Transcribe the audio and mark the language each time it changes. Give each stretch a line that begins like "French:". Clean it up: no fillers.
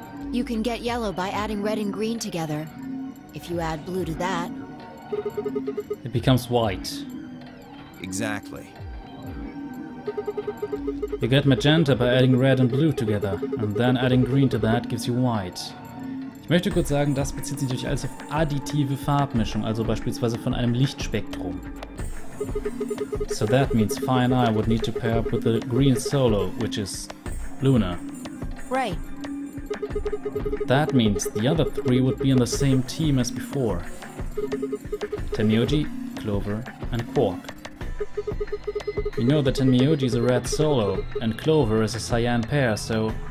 English: You can get yellow by adding red and green together. If you add blue to that... It becomes white. Exactly. You get magenta by adding red and blue together. And then adding green to that gives you white.
German: Ich möchte kurz sagen, das bezieht sich natürlich alles auf additive Farbmischung, also beispielsweise von einem Lichtspektrum.
English: So that means Phi and I would need to pair up with the green solo, which is Luna. Right. That means the other three would be on the same team as before. Tenmyoji, Clover, and Quark. We know that Tenmyoji is a red solo, and Clover is a cyan pair, so...